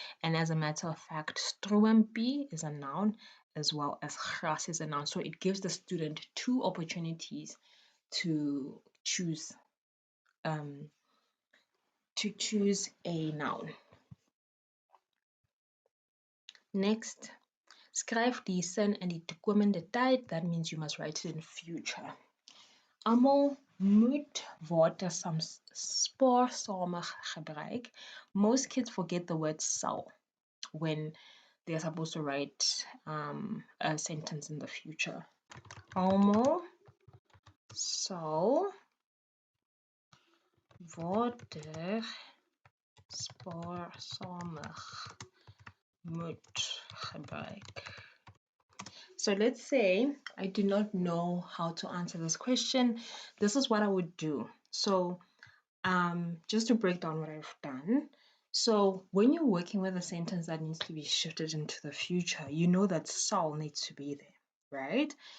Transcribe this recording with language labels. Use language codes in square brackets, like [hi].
[en] And as a matter of fact, stroompie is a noun as well as gras is a noun. So it gives the student 2 opportunities to choose a noun. [af] Next, skryf die sin in die toekomende tyd. [en] That means you must write it in future. [af] Almal moet water spaarsamig gebruik. [en] Most kids forget the word sal when they're supposed to write a sentence in the future. [af] Almal sal water spaarsamig moet gebruik. [en] So let's say I do not know how to answer this question. This is what I would do. So just to break down what I've done. So when you're working with a sentence that needs to be shifted into the future, you know that sal needs to be there, right?